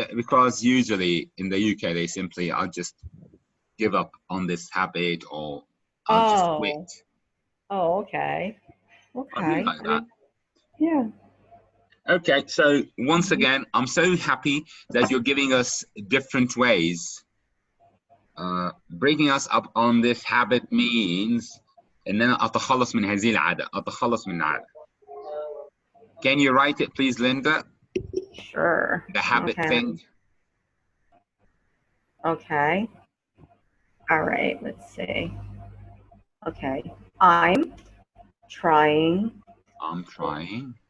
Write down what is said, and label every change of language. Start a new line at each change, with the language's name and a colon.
English: Because usually in the UK, they simply, I'll just give up on this habit, or I'll just quit. Oh, okay. Okay. I really like that. Yeah. Okay, so once again, I'm so happy that you're giving us different ways. Breaking us up on this habit means
Arabic: إن أنا أتخلص من هذه العادة، أتخلص من العادة.
English: Can you write it, please, Linda? Sure. The habit thing. Okay. All right, let's see. Okay. I'm trying. I'm trying.